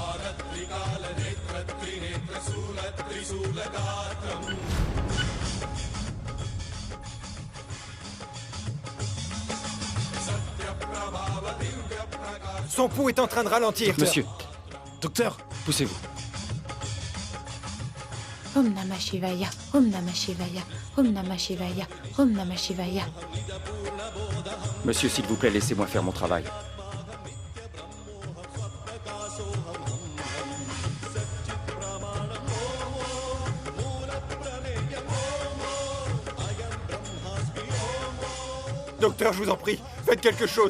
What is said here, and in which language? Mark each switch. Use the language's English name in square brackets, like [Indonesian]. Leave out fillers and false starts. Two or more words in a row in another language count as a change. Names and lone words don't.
[French] Son pouls est en train de ralentir. Monsieur, Docteur! poussez-vous. [Sanskrit] Om Namah Shivaya, Om Namah Shivaya, Om Namah Shivaya, Om Namah Shivaya. [French] Monsieur, s'il vous plaît, laissez-moi faire mon travail. Docteur, je vous en prie, faites quelque chose.